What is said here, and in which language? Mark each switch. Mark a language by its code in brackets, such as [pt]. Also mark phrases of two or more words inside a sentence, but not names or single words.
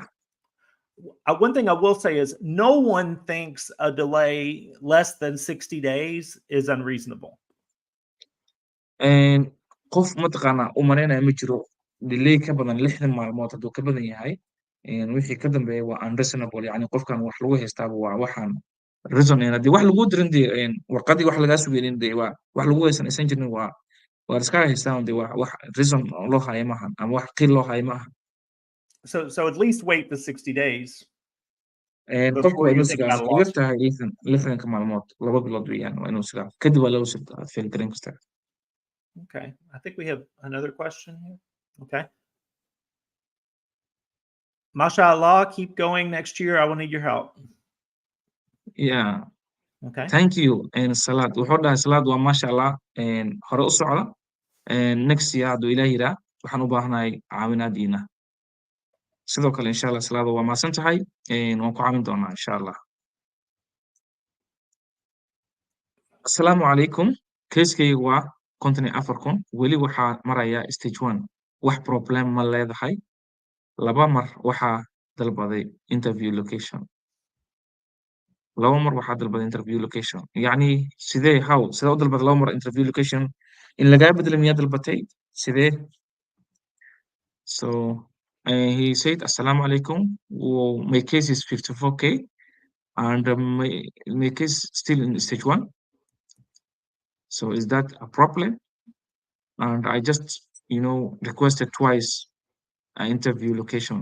[en] One thing I will say is no one thinks a delay less than 60 days is unreasonable. [so] qof mataqaanaa u malaynaya ma jiro delay ka badan 60 maalmood hadduu ka badan yahay wixii ka dambeeya waa unreasonable yani qofkan wax lagu haystaaba waa waxaan reason haddii wax lagu dirin dee warqadii wax lagaa sugaynin dee waa wax lagu haysan aysan jirin waa iskaga haystaan dee wax reason loo haya maaha ama wax qiil loo haya maaha [en] So at least wait the 60 days. [so] qofku waa inuu sugaa ugu yartahay 60 maalmood 2 bilood weeyaan waa inuu sugaa kadib waa lagu feel garan kastaa [en] Okay, I think we have another question here. Okay. MashaAllah, keep going next year. I will need your help. Yeah. Okay. Thank you. Salaad. [so] Wuxuu dhahay salaad waa MashaAllah. Hore u socda. [en] Next year [so] hadduu Ilaahay yidhaa waxaan u baahanahay caawinaadiina. Sidoo kale [ar] insha Allah [so] salaada waa maasan tahay. Waan ku caawin doonaa [ar] insha Allah. Assalaamu calaykum. [so] Keeskayga waa 54,000 weli waxaa maraya stage 1 wax problem ma leedahay 2 mar waxaa dalbaday [en] interview location [so] 2 mar waxaa dalbaday interview location yani sidee u dalbaday 2 mar interview location in lagaa bedelo miyaa dalbatay sidee [en] so he said [ar] assalamu alaikum [en] my case is 54k and my case still in stage 1 so is that a problem and I just requested twice an interview location.